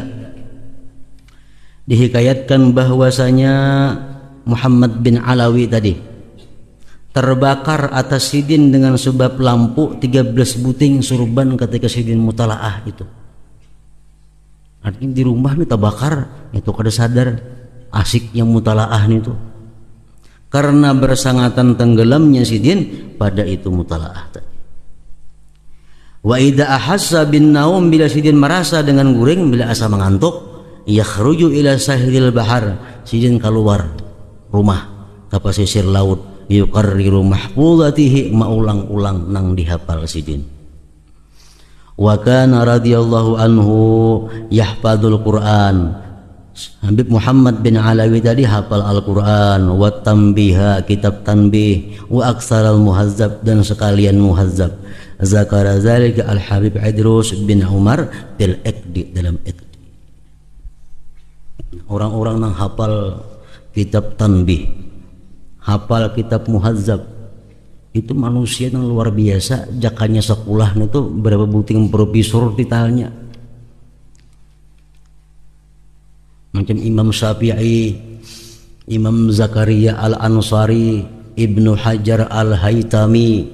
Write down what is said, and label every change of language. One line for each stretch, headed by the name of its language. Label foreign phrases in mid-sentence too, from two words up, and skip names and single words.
Banjar: Dihikayatkan bahwasanya Muhammad bin Alawi tadi terbakar atas Sidin dengan sebab lampu 13 buting surban ketika Sidin mutalaah itu. Artinya di rumah nih terbakar, itu kada sadar asiknya mutalaah itu, karena bersangatan tenggelamnya Sidin pada itu mutalaah tadi.
Arabic: وإذا أحس بالنوم,
Banjar: bila Sidin merasa dengan guring, bila asa mengantuk,
Arabic: يخرج إلى ساحل البحر,
Banjar: Sidin keluar rumah ke pesisir laut,
Arabic: يقرر محفوظاته,
Banjar: maulang-ulang nang dihafal Sidin.
Arabic: وكان رضي الله عنه يحفظ القرآن,
Banjar: Habib Muhammad bin Alawi tadi hafal Al-Quran,
Arabic: وتنبيها,
Banjar: kitab tanbih,
Arabic: وأكثر المهذب,
Banjar: dan sekalian muhazzab.
Arabic: ذكر ذلك الحبيب إدروس بن عمر بالعقد, dalam Iqdi.
Banjar: Orang-orang yang hafal kitab tanbih, hafal kitab muhazzab, itu manusia yang luar biasa. Jakanya sekolah itu berapa buting profesor ditanya, macam Imam Syafi'i, Imam Zakaria Al-Ansari, Ibnu Hajar Al-Haytami.